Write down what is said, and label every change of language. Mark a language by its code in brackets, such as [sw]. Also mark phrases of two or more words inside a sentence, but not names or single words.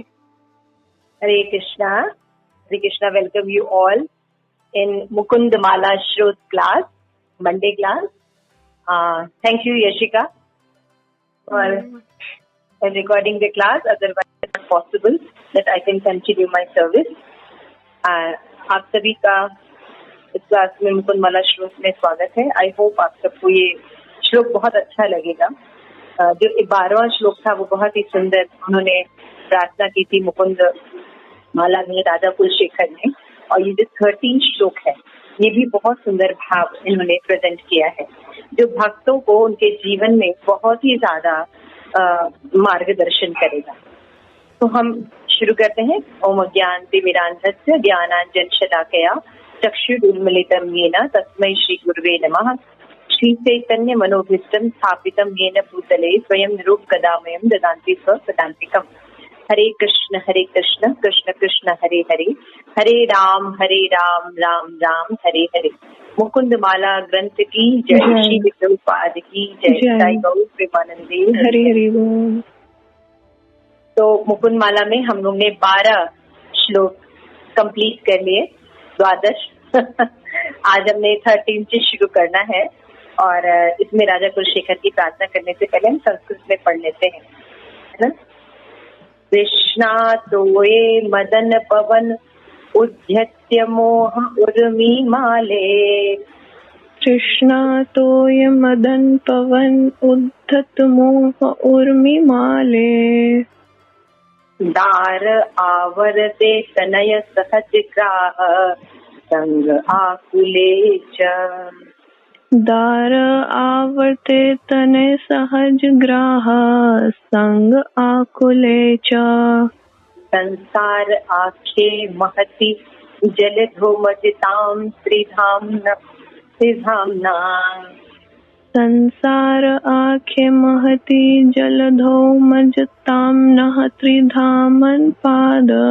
[sa] Hare Krishna. Hare Krishna. [en] Welcome you all in Mukund Mala Shrot class, Monday class. Thank you, Yashika, for recording the class. Otherwise, it's not possible that I can continue my service. [hi] आप सभी का इस क्लास में मुकुंद माला श्लोक में स्वागत है. [en] I hope [hi] आप सबको ये श्लोक बहुत अच्छा लगेगा. जो 12वां श्लोक था वो बहुत ही सुंदर उन्होंने प्रार्थना की थी मुकुंद माला में राजा कुलशेखर ने, और ये जो 13 श्लोक है ये भी बहुत सुंदर भाव इन्होंने प्रेजेंट किया है जो भक्तों को उनके जीवन में बहुत ही ज्यादा मार्गदर्शन करेगा. तो हम शुरू करते हैं. [sa] ओम ज्ञानतिमिरान्धस्य ज्ञानाञ्जनशलाकया चक्षुरुन्मीलितं येन तस्मै श्री गुरुवे नमः. श्री चैतन्य मनोभीष्टं स्थापितं येन भूतले स्वयं निरूपकदामयं ददान्ति स्वपदान्तिकम्. हरे कृष्ण कृष्ण कृष्ण हरे हरे, हरे राम राम राम हरे हरे. [hi] मुकुंद माला ग्रंथ की जय. श्री प्रभुपाद की जय. [bn] সাই গৌর প্রেমানন্দে হরে হরে বোল. [hi] तो मुकुंद माला में हम लोग ने 12 श्लोक कंप्लीट कर लिए. 12 आज हमने 13 से शुरू करना है, और इसमें राजा कुलशेखर की प्रार्थना करने से पहले हम संस्कृत में पढ़ लेते हैं, है ना. [sa] कृष्णा तोये मदन पवन उद्यत्य मोह उर्मी माले. कृष्णा तोय मदन पवन उद्धत मोह उर्मी माले. दार आवर्ते तनय सहज ग्राह संग आकुले च. दार आवर्ते तनय सहज ग्राह संग आकुले च. संसार आखे महति जलधोमजितां त्रिधाम्ना. संसार आखे महति जलधो मजताम नः त्रिधामन पाद.